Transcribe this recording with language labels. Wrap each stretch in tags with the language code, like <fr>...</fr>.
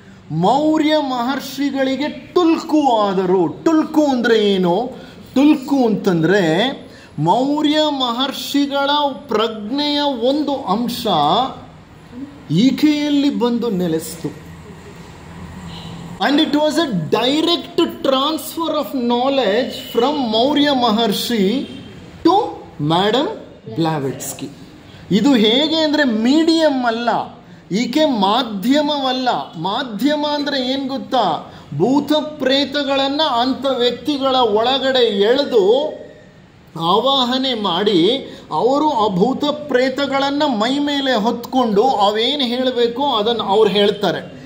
<kn>ಮೌರ್ಯ ಮಹರ್ಷಿಗಳಿಗೆ ಟುಲ್ಕು ಆದರು. ಟುಲ್ಕು ಅಂದರೆ ಏನು? ಟುಲ್ಕು ಅಂತಂದರೆ ಮೌರ್ಯ ಮಹರ್ಷಿಗಳ ಪ್ರಜ್ಞೆಯ ಒಂದು ಅಂಶ ಈಕೆಯಲ್ಲಿ ಬಂದು ನೆಲೆಸಿತು.</kn> <en>And it was a direct transfer of knowledge from Maurya Maharshi to Madam Blavatsky.</en> <kn>ಇದು ಹೇಗೆ ಅಂದರೆ ಮೀಡಿಯಂ ಅಲ್ಲ, ಈಕೆ ಮಾಧ್ಯಮವಲ್ಲ. ಮಾಧ್ಯಮ ಅಂದರೆ ಏನು ಗೊತ್ತಾ? ಭೂತ ಪ್ರೇತಗಳನ್ನು ಅಂಥ ವ್ಯಕ್ತಿಗಳ ಒಳಗಡೆ ಎಳೆದು ಆವಾಹನೆ ಮಾಡಿ ಅವರು ಆ ಭೂತ ಪ್ರೇತಗಳನ್ನು ಮೈ ಮೇಲೆ ಹೊತ್ಕೊಂಡು ಅವೇನು ಹೇಳಬೇಕು ಅದನ್ನು ಅವ್ರು ಹೇಳ್ತಾರೆ.</kn>